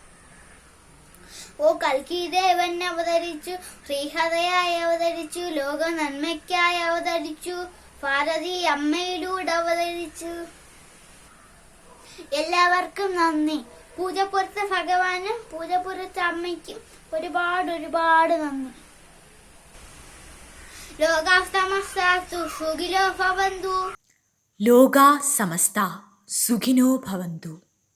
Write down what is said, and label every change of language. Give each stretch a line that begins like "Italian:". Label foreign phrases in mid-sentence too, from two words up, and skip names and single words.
Malayalam: ഓ കൽക്കിദേവൻ അവതരിച്ചു, ശ്രീഹതയായി അവതരിച്ചു, ലോക നന്മയ്ക്കായി അവതരിച്ചു, ഭാരതി അമ്മയിലൂടെ അവതരിച്ചു. എല്ലാവർക്കും നന്ദി. പൂജപ്പുരത്ത് ഭഗവാനും പൂജപ്പുരത്ത് അമ്മയ്ക്കും ഒരുപാട് ഒരുപാട് നന്ദി.
Sanskrit: ലോകാ സമസ്ത സുഖിനോ ഭവന്തു. ലോകാ സമസ്ത സുഖിനോ ഭവന്തു.